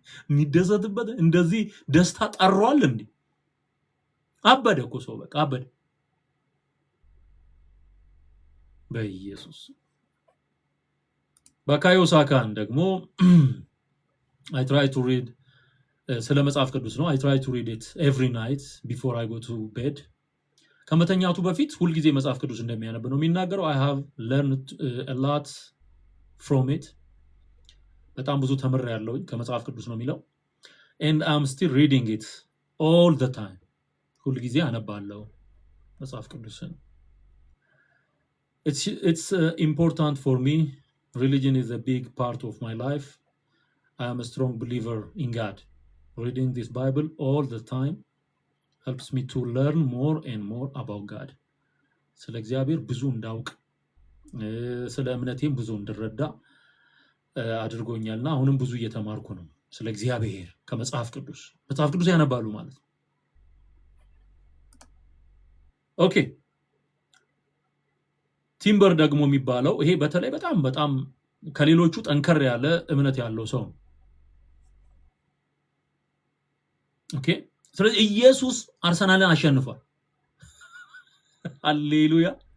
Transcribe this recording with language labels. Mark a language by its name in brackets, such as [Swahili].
[Amharic] የሚደሰትበት እንደዚህ ደስታ ጠሯል እንዴ? አበደ እኮ ሰው፣ በቃ አበደ በኢየሱስ። በካዮ ሳካን ደግሞ [English] I try to read [Amharic] ስለ መጽሐፍ ቅዱስ ነው። [English] I try to read it every night before I go to bed። [Amharic] ከመተኛቱ በፊት ሁልጊዜ መጽሐፍ ቅዱስ እንደሚያነብ ነው የሚናገረው። [English] I have learned a lot from it። [Amharic] በጣም ብዙ ተምሬያለሁ ከመጽሐፍ ቅዱስ ነው የሚለው። [English] And I'm still reading it all the time። [Amharic] ሁልጊዜ አነባለሁ መጽሐፍ ቅዱስን። [English] It's important for me. Religion is a big part of my life. I am a strong believer in God. Reading this Bible all the time helps me to learn more and more about God. [Amharic] ስለ እግዚአብሔር ብዙ እንዳውቅ ስለ እምነቴም ብዙ እንድረዳ አድርጎኛልና አሁንም ብዙ እየተማርኩ ነው ስለ እግዚአብሔር ከመጽሐፍ ቅዱስ። መጽሐፍ ቅዱስ ያነባሉ ማለት ነው። ኦኬ ቲምበር ደግሞ የሚባለው ይሄ በተለይ በጣም ከሌሎቹ ጠንከር ያለ እምነት ያለው ሰው ነው። ኦኬ ስለዚህ ኢየሱስ አርሰናልን አሸንፏል። ሃሌሉያ!